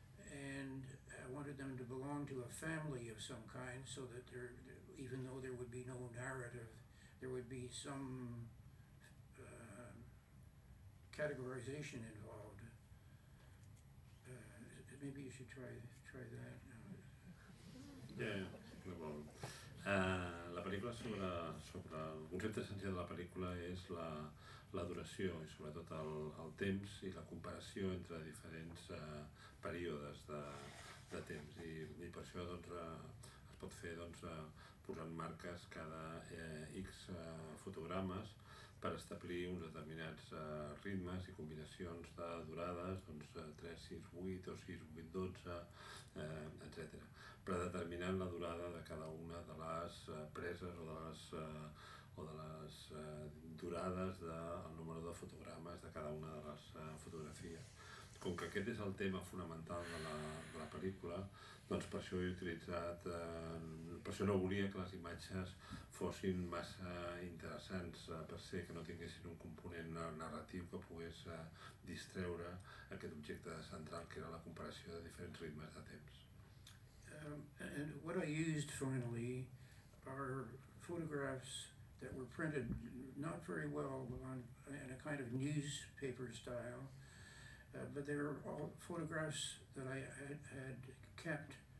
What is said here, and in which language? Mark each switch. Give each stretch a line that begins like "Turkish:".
English: And I wanted them to belong to a family of some kind, so that there, even though there would be no narrative, there would be some categorization involved. Maybe you should try that.
Catalan: Yeah, well, la pel·lícula sobre el concepte essencial de la pel·lícula és la duració i sobretot el temps i la comparació entre diferents períodes de temps i per això doncs, es pot fer doncs, posant marques cada X fotogrames per establir uns determinats ritmes i combinacions de durades, doncs 3, 6, 8 o 6, 8, 12, etc. Predeterminant la durada de cada una de les preses o de les durades del número de fotogrames de cada una de les fotografies. Com que aquest és el tema fonamental de la pel·lícula, doncs per això he utilitzat, per això no volia que les imatges fossin massa interessants, per ser que no tinguessin un component narratiu que pogués distreure aquest objecte central que era la comparació de diferents ritmes de temps.
English: And what I used finally are photographs that were printed not very well on, in a kind of newspaper style, but they were all photographs that I had kept.